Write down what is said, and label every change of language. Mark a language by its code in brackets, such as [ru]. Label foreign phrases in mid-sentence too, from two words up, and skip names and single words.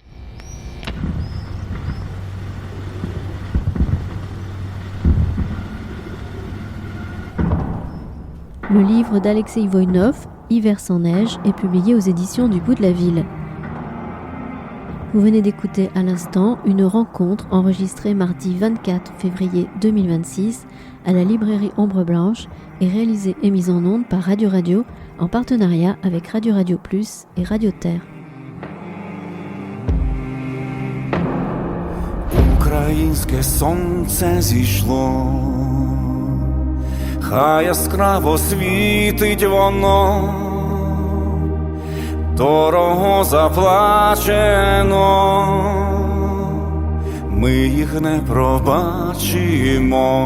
[fr] Le livre d'Alexei Voinov, Hiver sans neige, est publié aux éditions du Bout de la Ville. Vous venez d'écouter à l'instant une rencontre enregistrée mardi 24 février 2026 à la librairie Ombre Blanche et réalisée et mise en onde par Radio Radio en partenariat avec Radio Radio Plus et Radio Terre. [uk] Українське сонце зійшло, хай яскраво світить воно, дорого заплачено, ми їх не пробачимо.